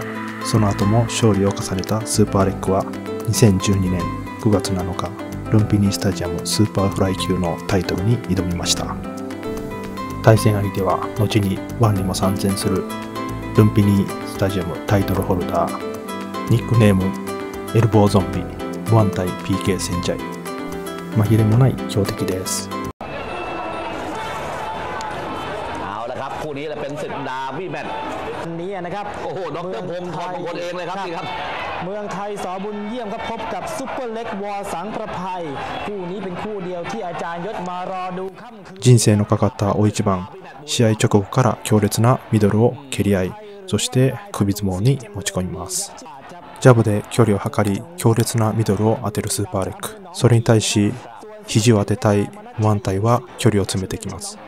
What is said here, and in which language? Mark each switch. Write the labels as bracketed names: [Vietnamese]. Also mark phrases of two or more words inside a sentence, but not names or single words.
[Japanese] その後も勝利を重ねたスーパーレッグは2012年9月7日、ルンピニースタジアムスーパーフライ級のタイトルに挑みました。対戦相手は後にワンにも参戦するルンピニースタジアムタイトルホルダー、ニックネームエルボーゾンビ、ムアン対 PK センジャイ。紛れもない強敵です。 [Thai] เอาละครับคู่นี้แหละเป็นศึกดาร์บี้แมตช์ นี้นะครับ โอ้โหดร. พงศ์ทองมงคลเองเลยครับนี่ครับ เมืองไทยสบุญเยี่ยมครับพบกับซุปเปอร์เล็กวอสังประภัยคู่นี้เป็นคู่เดียวที่อาจารย์ยศมารอดูค่ำคืน [Japanese] 人生のかかった大一番、試合直後から強烈なミドルを蹴り合い、そして首相撲に持ち込みます。ジャブで距離を測り、強烈なミドルを当てるスーパーレッグ。それに対し、肘を当てたいムアンタイは距離を詰めてきます。